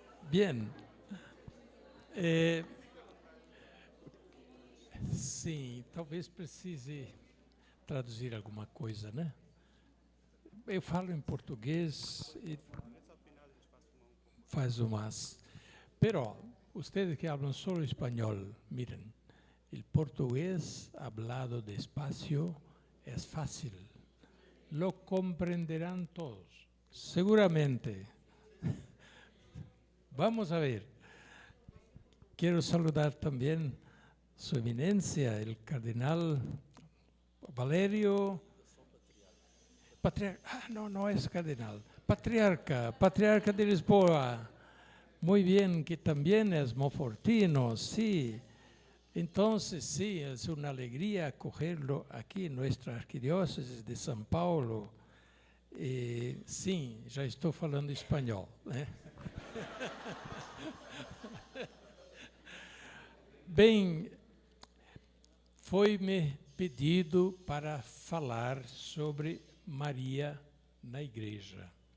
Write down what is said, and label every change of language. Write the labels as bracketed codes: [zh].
[es] Bien. [pt] Sim, talvez precise traduzir alguma coisa, né? Eu falo em português e faz umas... [es] Pero, ustedes que hablan solo español, miren, el portugués hablado despacio es fácil. Lo comprenderán todos, seguramente. Vamos a ver. Quiero saludar también [pt] Sua Eminência, el Cardenal Valério. [es] No es cardenal. Patriarca de Lisboa. Muy bien, que también es monfortino, sí. Entonces, sí, es una alegría acogerlo aquí en nuestra arquidiócesis de São Paulo. [pt] Sim, já estou falando espanhol, né? Bem, foi-me pedido para falar sobre Maria na igreja.